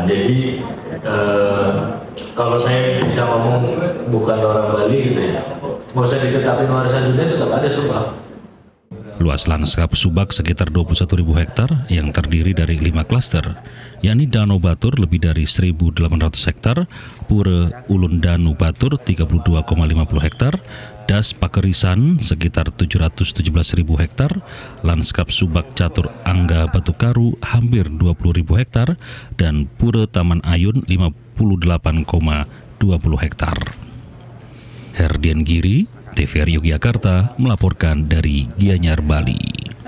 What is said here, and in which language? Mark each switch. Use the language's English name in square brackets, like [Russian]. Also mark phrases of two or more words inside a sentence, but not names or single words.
[Indonesian] Jadi kalau saya bisa ngomong bukan orang Bali gitu ya, nggak usah ditetapin warisan dunia, tetap ada Subak. Luas lanskap Subak sekitar 21.000 hektar yang terdiri dari 5 klaster, yakni Danau Batur lebih dari 1.800 hektar, Pura Ulun Danu Batur 32,50 hektar, Das Pakerisan sekitar 717.000 hektar, lanskap Subak Catur Angga Batu Karu hampir 20.000 hektar, dan Pura Taman Ayun 58,20 hektar. Herdian Giri, TVRI Yogyakarta melaporkan dari Gianyar, Bali.